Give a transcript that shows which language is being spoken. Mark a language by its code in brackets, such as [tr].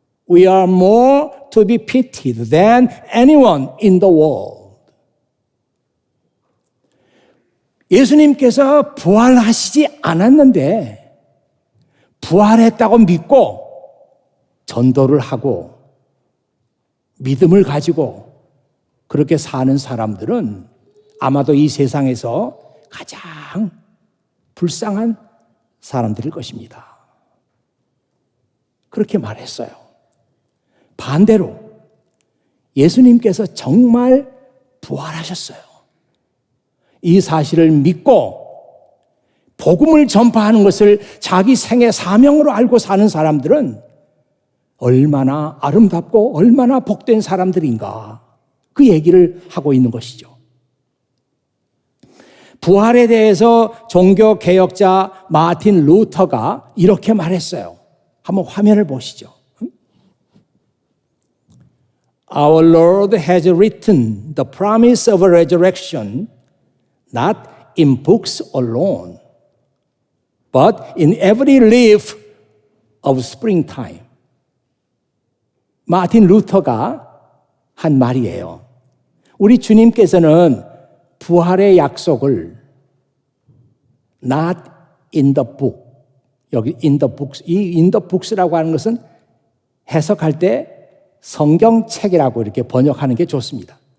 [en] We are more to be pitied than anyone in the world. [ko] 예수님께서 부활하시지 않았는데 부활했다고 믿고 전도를 하고 믿음을 가지고 그렇게 사는 사람들은 아마도 이 세상에서 가장 불쌍한 사람들일 것입니다. 그렇게 말했어요. 반대로 예수님께서 정말 부활하셨어요. 이 사실을 믿고 복음을 전파하는 것을 자기 생애 사명으로 알고 사는 사람들은 얼마나 아름답고 얼마나 복된 사람들인가, 그 얘기를 하고 있는 것이죠. 부활에 대해서 종교개혁자 마틴 루터가 이렇게 말했어요. 한번 화면을 보시죠. [en] Our Lord has written the promise of a resurrection not in books alone, but in every leaf of springtime. [ko] 마틴 루터가 한 말이에요. 우리 주님께서는 부활의 약속을 [en] not in the book, [ko] 여기 [en] in the books, [ko] 이 in the books라고 하는 것은 해석할 때 성경책이라고 이렇게 번역하는 게 좋습니다.